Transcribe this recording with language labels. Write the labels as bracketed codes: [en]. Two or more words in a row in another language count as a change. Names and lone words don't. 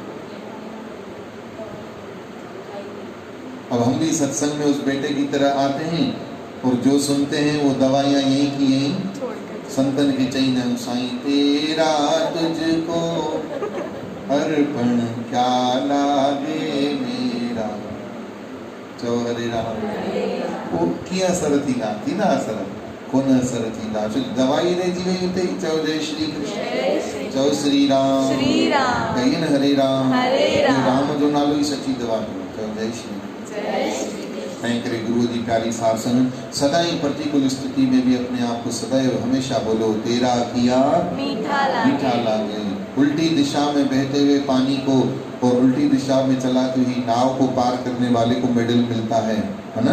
[hi] अब हम भी सत्संग में उस बेटे की तरह आते हैं और जो सुनते हैं वो दवाइयाँ यहीं की यहीं संतन की चैन साईं तेरा तुझको अर्पण क्या लागे मेरा। [sd] चो हरे राम। वो किया असर थी ना असर कोन असर थींदा, छो दवाई रहिजी वई उते ई। चओ जय श्री कृष्ण। चओ श्री राम। श्री राम। [hi] कहिए न हरे राम। हरे राम। [sd] राम जो नालो ई सची दवा है। चओ जय श्री कृष्ण। तंहिं करे [hi] गुरु जी प्यारी साध संगत, सदाई प्रतिकूल स्थिति में भी अपने आप को सदैव हमेशा बोलो तेरा किया मीठा लागे। उल्टी दिशा में बहते हुए पानी को और उल्टी दिशा में चलाती हुई नाव को पार करने वाले को मेडल मिलता है ना?